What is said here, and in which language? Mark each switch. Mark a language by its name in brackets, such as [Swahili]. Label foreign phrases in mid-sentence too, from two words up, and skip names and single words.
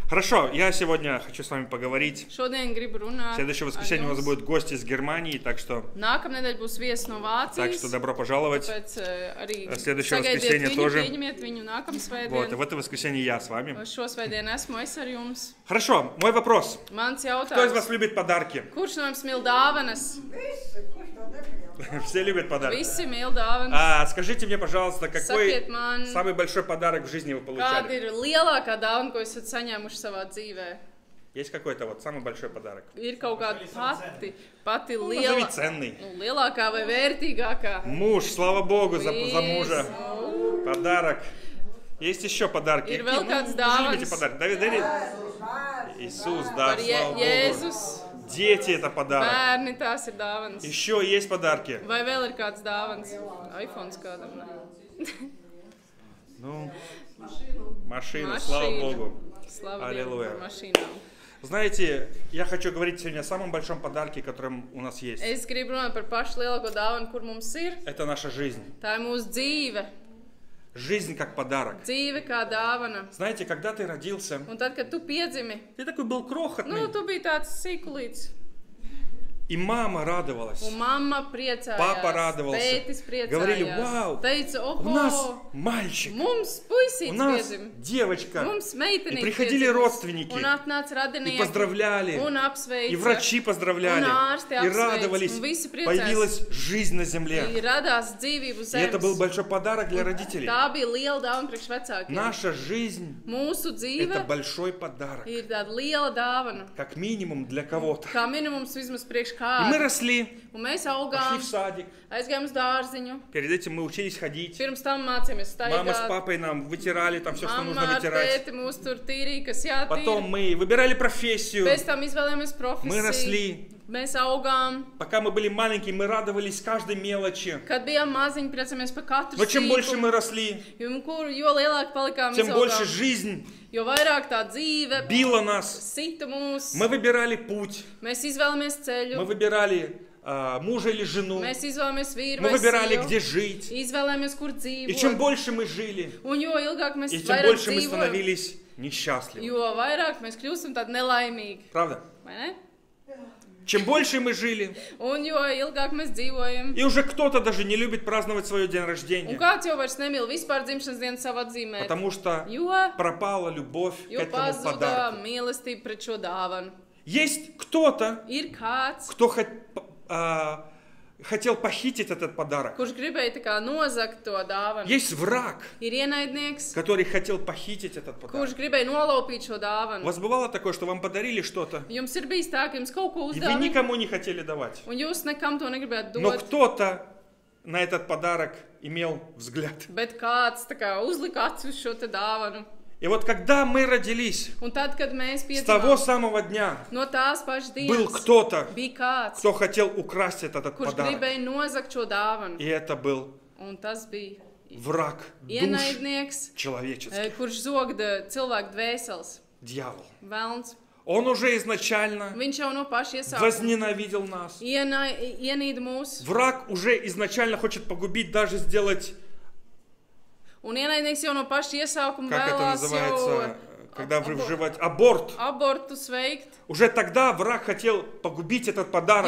[Russian] Хорошо, я сегодня хочу с вами поговорить. [Latvian] Šodien gribu runāt [Russian] В следующее [Latvian] ar [Russian] воскресенье у нас [Latvian] jums. [Russian] будут гости из Германии, так что [Latvian] Nākamnedēļ būs viesis no [Russian] так что [Latvian] Vācijas. [Russian] добро пожаловать. [Latvian] Tāpēc arī [Russian] Следующее [Latvian] sagaidiet [Russian] воскресенье [Latvian] viņu, [Russian] тоже. [Latvian] pieņemiet viņu [Russian] Вот, и [Latvian] nākamsvētdien. [Russian] в это воскресенье я с вами. [Latvian] Šo svētdienu esmu es ar jums. [Russian] Хорошо, мой вопрос. [Latvian] Mans [Russian] Кто из вас [Latvian] jautājums. [Russian] любит подарки? [Latvian] Kurš no jums mīl dāvanas? [Russian] Все любят подарки. [Latvian] Visi mīl dāvanas. [Russian] Скажите мне, пожалуйста, какой [Latvian] Sakiet man, [Russian] самый большой подарок в жизни вы [Latvian] kāda [Russian] получали? [Latvian] ir lielākā dāvana, ko esat saņēmuši savā dzīvē? [Russian] Есть какой-то вот самый большой подарок? [Latvian] Ir kaut kāda pati [Russian] Назови [Latvian] liela, [Russian] ценный. [Latvian] lielākā vai vērtīgākā? [Russian] Муж, слава Богу, за мужа. [Latvian] Visu. [Russian] Подарок. Есть еще подарки. [Latvian] Ir vēl kāds [Russian] Вы же [Latvian] dāvanas. [Russian] любите подарки. Давид, Иисус, да, [Latvian] Par [Russian] слава Богу. [Latvian] Jēzus. [Russian] Дети это подарок. [Latvian] Bērni, tās ir dāvanas. [Russian] Еще есть подарки. [Latvian] Vai vēl ir kāds dāvans? iPhones kādam? Ne? [Russian] Ну, машина, слава Богу. Слава Аллилуйя. [Latvian] Dievam par mašīnām. [Russian] Знаете, я хочу говорить сегодня о самом большом подарке, которым у нас есть. [Latvian] Es gribu runāt par pašu lielāko dāvanu, kur mums ir. [Russian] Это наша жизнь. [Latvian] Tā ir mūsu dzīve. [Russian] Жизнь как подарок. [Latvian] Dzīve kā dāvana. [Russian] Знаете, когда ты родился, [Latvian] Un tad, kad tu piedzimi, [Russian] ты такой был крохотный, [Latvian] tu biji tāds sīkulīts. [Russian] и мама радовалась. [Latvian] Un mamma priecājās. [Russian] Papa радовался. [Latvian] Tētis [Russian] Говорили, [Latvian] priecājās. [Russian] вау, [Latvian] Teica, [Russian] у нас [Latvian] oho, [Russian] мальчик, [Latvian] mums [Russian] у [Latvian] puisīts [Russian] нас [Latvian] piedzima. [Russian] девочка. [Latvian] Mums [Russian] И [Latvian] meitenīte [Russian] приходили [Latvian] piedzimis. [Russian] родственники, [Latvian] Un atnāca [Russian] и [Latvian] radinieki. [Russian] поздравляли, [Latvian] Un apsveica. [Russian] и врачи поздравляли, [Latvian] Un ārsti [Russian] и [Latvian] apsveic, [Russian] радовались. [Latvian] un visi priecājās. [Russian] Появилась жизнь на земле. [Latvian] Ir radās dzīvību [Russian] И это был [Latvian] zemes. [Russian] большой подарок для родителей. [Latvian] Tā bija liela dāvana priekš vecākiem. [Russian] Наша жизнь [Latvian] Mūsu [Russian] – это [Latvian] dzīve [Russian] большой подарок. [Latvian] ir tāda liela dāvana. [Russian] Как минимум для кого-то. [Latvian] Kā minimums vismaz priekš [Russian] И мы [Latvian] kāda. [Russian] росли, [Latvian] Un mēs [Russian] пошли [Latvian] augām, [Russian] в садик. [Latvian] aizgājām uz dārziņu. [Russian] Перед этим мы учились ходить. [Latvian] Pirms tam mācījāmies [Russian] Мама с [Latvian] staigāt. [Russian] папой нам вытирали там все, что нужно [Latvian] Mamma ar [Russian] вытирать. [Latvian] tēti mūs tur tīrīja, kas jātīra. [Russian] Потом мы выбирали профессию. [Latvian] Pēc tam izvēlējāmies [Russian] Мы [Latvian] profesiju. [Russian] росли. [Latvian] Mēs augām. [Russian] Пока мы были маленькие, мы радовались каждой мелочи. [Latvian] Kad bijām maziņi, priecāmies par katru [Russian] Но чем больше [Latvian] sīkumu. [Russian] мы росли, [Latvian] Jo lielāk palikām, [Russian] тем больше [Latvian] izaugām, [Russian] жизнь [Latvian] jo vairāk tā dzīve [Russian] била нас. [Latvian] sita mūs. [Russian] Мы выбирали путь. [Latvian] Mēs izvēlamies [Russian] Мы [Latvian] ceļu. [Russian] выбирали мужа или жену. [Latvian] Mēs izvēlamies vīru [Russian] Мы [Latvian] vai [Russian] выбирали, [Latvian] sievu. [Russian] где жить. [Latvian] Izvēlamies, kur [Russian] И чем [Latvian] dzīvot. [Russian] больше мы жили, [Latvian] Un jo ilgāk mēs [Russian] и тем [Latvian] vairāk [Russian] больше мы [Latvian] dzīvojam, [Russian] становились несчастливы. [Latvian] jo vairāk mēs kļūstam tādi nelaimīgi. [Russian] Правда? [Latvian] Vai ne? [Russian] Чем больше мы жили, [Latvian] Un jo ilgāk mēs dzīvojam. [Russian] и уже кто-то даже не любит праздновать свой день [Latvian] Un [Russian] рождения, [Latvian] kāds jau vairs nemīl vispār dzimšanas dienu savu atzīmēt. [Russian] потому что [Latvian] Jo, [Russian] пропала любовь к [Latvian] jo [Russian] этому [Latvian] pazuda [Russian] подарку. [Latvian] mīlestība pret šo dāvanu. [Russian] Есть кто-то, [Latvian] Ir kāds, [Russian] кто хотел похитить этот подарок. [Latvian] kurš gribēja tā kā nozagt to dāvanu. [Russian] Есть враг, [Latvian] Ir ienaidnieks, [Russian] который хотел похитить этот подарок. [Latvian] kurš gribēja nolaupīt šo [Russian] У [Latvian] dāvanu. [Russian] вас бывало такое, что вам подарили что-то, [Latvian] Jums ir bijis tā, ka jums kaut ko [Russian] и вы [Latvian] uzdāvina, [Russian] никому не хотели давать. [Latvian] un jūs nekam to negribētu [Russian] Но [Latvian] dot. [Russian] кто-то на этот подарок имел взгляд. [Latvian] Bet kāds tā kā uzlika acis uz šo te dāvanu. [Russian] И вот когда мы родились, [Latvian] Un tad, kad mēs [Russian] с того [Latvian] piedzimām, [Russian] самого дня [Latvian] no tās pašas [Russian] был [Latvian] dienas [Russian] кто-то, [Latvian] bija kāds, [Russian] кто хотел украсть этот [Latvian] kurš [Russian] подарок. [Latvian] gribēja nozagt šo dāvanu. [Russian] И это был [Latvian] Un tas bija [Russian] враг душ [Latvian] ienaidnieks, [Russian] человеческих, [Latvian] kurš zogda cilvēku dvēseles. [Russian] дьявол. [Latvian] Velns. [Russian] Он уже изначально [Latvian] Viņš jau no paša iesākuma [Russian] возненавидел нас. [Latvian] ienīda mūs. [Russian] Враг уже изначально хочет погубить, даже сделать, [Latvian] Un ienaidnieks jau no paša iesākuma [Russian] как это [Latvian] vēlās [Russian] называется, [Latvian] jau [Russian] когда вживать аборт. [Latvian] abortus veikt. [Russian] Уже тогда враг хотел погубить этот подарок,